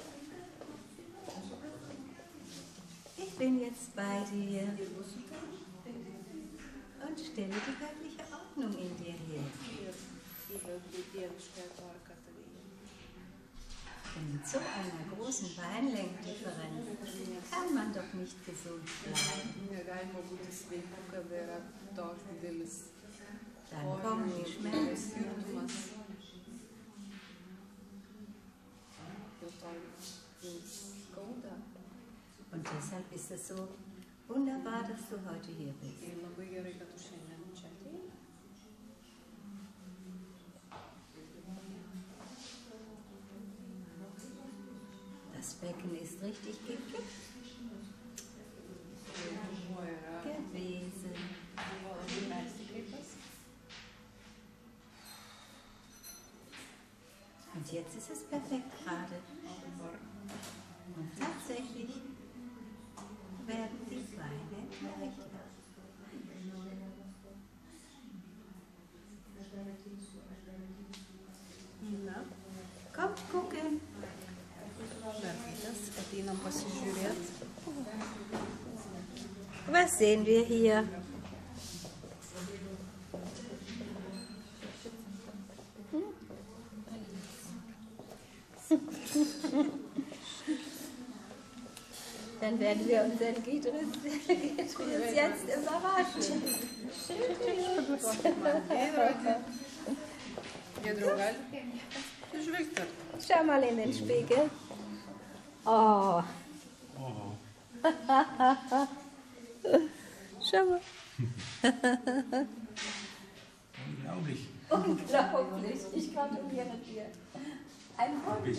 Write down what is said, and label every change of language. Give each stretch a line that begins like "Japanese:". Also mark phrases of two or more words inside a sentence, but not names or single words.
German: Ich bin jetzt bei dir und stelle die göttliche Ordnung in dir her. In so einer großen Weinlängendifferenz kann man doch nicht gesund bleiben.
Lithuanian: Negalima būti sveiku, kada yra toks didelis
German: Dann kommen die Schmerzen.
Lithuanian: skirtumas. Dėl to jums skauda.
German: Und deshalb ist es so wunderbar, dass du heute hier bist.
Lithuanian: Ir labai gerai, kad tu šiandien čia atėjai.
German: Das Becken ist richtig gekippt
Lithuanian: Vanduo yra
German: gewesen.
Lithuanian: buvo labai persikreipęs.
German: Und jetzt ist es perfekt gerade. Und tatsächlich werden die Beine leichter.
Lithuanian: Na,
German: Kommt gucken.
Lithuanian: mergaitės, ateinam pasižiūrėti.
German: Was sehen wir hier? Dann werden wir unseren Gidrus jetzt überraschen.
Lithuanian: Giedriau, gali žvilgti.
German: Schau mal in den Spiegel. Oh. Schau mal. Unglaublich. Unglaublich. Ich gratuliere dir. Ein Wunder.